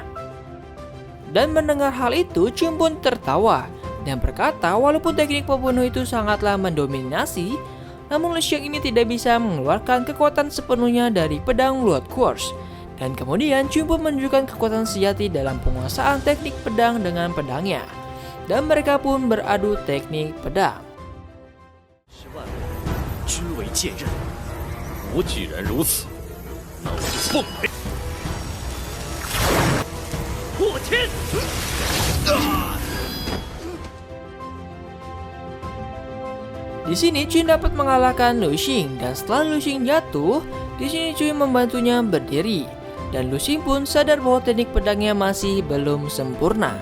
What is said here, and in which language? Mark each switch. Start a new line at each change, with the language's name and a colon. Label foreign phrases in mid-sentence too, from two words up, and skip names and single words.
Indonesian: Dan mendengar hal itu, Chuyun pun tertawa dan berkata walaupun teknik pembunuh itu sangatlah mendominasi, namun Lu Xing ini tidak bisa mengeluarkan kekuatan sepenuhnya dari pedang Blood Curse. Dan kemudian Chuyun pun menunjukkan kekuatan sejati dalam penguasaan teknik pedang dengan pedangnya. Dan mereka pun beradu teknik pedang.
Chinese: 均为剑刃，我既然如此，那我就奉陪。破天！
Indonesian: Di sini Chuyun dapat mengalahkan Lu Xing dan setelah Lu Xing jatuh, di sini Chuyun membantunya berdiri dan Lu Xing pun sadar bahwa teknik pedangnya masih belum sempurna.